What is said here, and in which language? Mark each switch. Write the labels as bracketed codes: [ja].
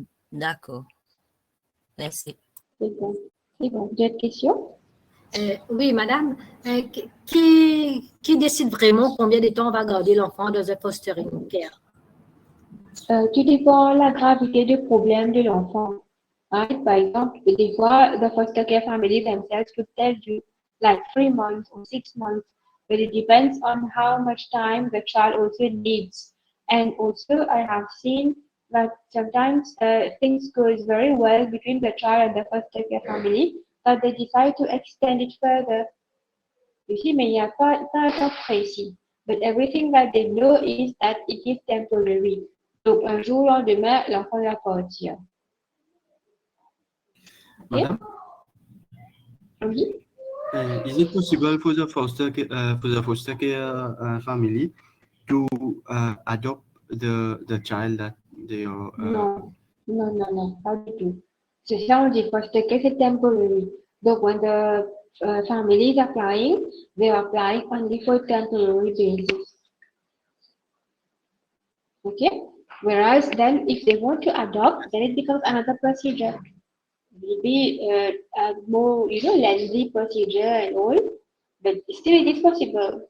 [fr] D'accord. Merci. C'est bon. C'est bon. D'autres questions? Oui, madame. Qui décide vraiment combien de temps on va garder l'enfant dans un fostering care? Tout dépend de la gravité du problème de l'enfant. [en] Right? [fr] Par exemple, des fois, [en] the foster care family themselves could tell you like 3 months or 6 months, but it depends on how much time the child also needs. And also, I have seen that sometimes things goes very well between the child and the foster care family, but they decide to extend it further. You see, [fr] mais il n'y a pas un temps précis. [en] But everything that they know is that it is temporary. [fr] Donc, un jour au lendemain, l'enfant va partir. [en] Okay? Madam, [fr] Oui. [en] is it possible for the foster care family to adopt the child that they are? [fr] Non, pas du tout. C'est ça, on dit foster care, c'est temporary. [en] Donc, when the family is applying, they are applying only for temporary basis. Okay? Whereas then, if they want to adopt, then it becomes another procedure. It will be a more, lengthy procedure and all, but still it is possible.